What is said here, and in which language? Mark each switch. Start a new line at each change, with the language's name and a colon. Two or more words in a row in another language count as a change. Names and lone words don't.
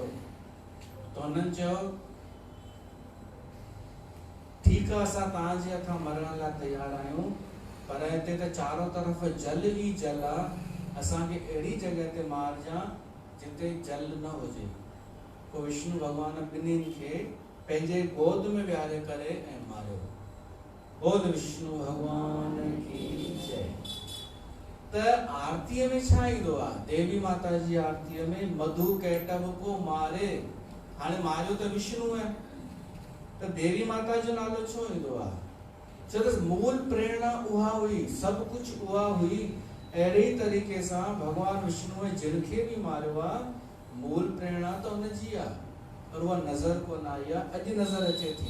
Sindhi: त हुननि चयो ठीकु आहे असां तव्हांजे हथां मरण लाइ तयारु आहियूं, पर हिते त चारों तरफ़ जल ई जल आहे, असांखे अहिड़ी जॻह ते मारजां जिते जल न हुजे। पोइ विष्णु भॻवान ॿिन्हिनि खे पंहिंजे गोद में विहारे करे ऐं मारियो।
Hindi: बोल विष्णु भॻवान की जय।
Sindhi: त आरतीअ में छा ईंदो आहे, देवी माता जी आरतीअ में
Hindi: मधु कैटव को मारे,
Sindhi: हाणे मारियो त विष्णु आहे, त देवी माता जो नालो छो ईंदो आहे, छो त मूल प्रेरणा उहा हुई, सभु कुझु उहा हुई। अहिड़े तरीक़े सां भगवान विष्णु जिनखे बि मारियो आहे, मूल प्रेरणा त हुनजी आहे, पर उहा नज़र कोन आई आहे, अॼु नज़र अचे थी।